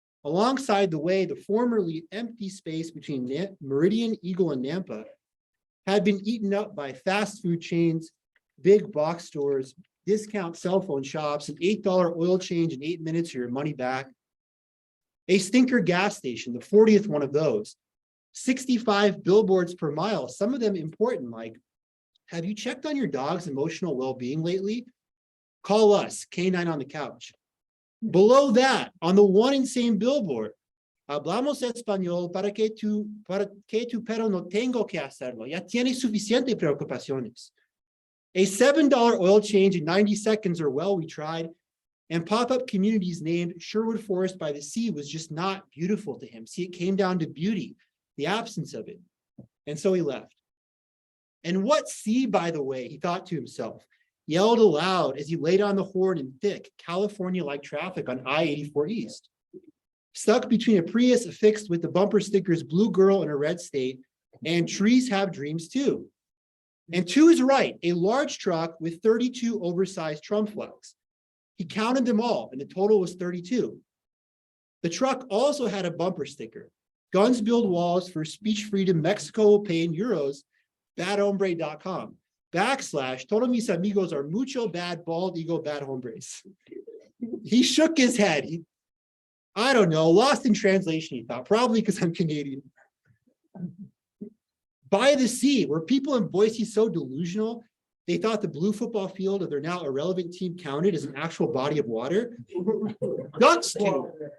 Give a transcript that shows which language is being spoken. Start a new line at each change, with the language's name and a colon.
English: Alongside the way, the formerly empty space between Meridian, Eagle, and Nampa had been eaten up by fast food chains, big box stores, discount cell phone shops, an $8 oil change in 8 minutes or your money back. A stinker gas station, the 40th one of those. 65 billboards per mile, some of them important, like, have you checked on your dog's emotional well-being lately? Call us, K9 on the couch. Below that, on the one insane billboard,
Spanish: hablamos español para que tu perro no tengo que hacerlo. Ya tiene suficiente preocupaciones.
English: A $7 oil change in 90 seconds, or well, we tried. And pop-up communities named Sherwood Forest by the Sea was just not beautiful to him. See, it came down to beauty, the absence of it. And so he left. And what sea, by the way, he thought to himself, yelled aloud as he laid on the horn in thick California-like traffic on I-84 East. Stuck between a Prius affixed with the bumper stickers Blue Girl in a red state and Trees Have Dreams Too. And to his right, a large truck with 32 oversized Trump flags. He counted them all, and the total was 32. The truck also had a bumper sticker. Guns build walls for speech freedom. Mexico will pay in euros. Badhombre.com. /
Spanish: todos mis amigos
English: are
Spanish: mucho
English: bad, bald ego, bad hombres. He shook his head. I don't know, lost in translation, he thought, probably because I'm Canadian. By the sea, were people in Boise so delusional, they thought the blue football field of their now irrelevant team counted as an actual body of water? Ducks do.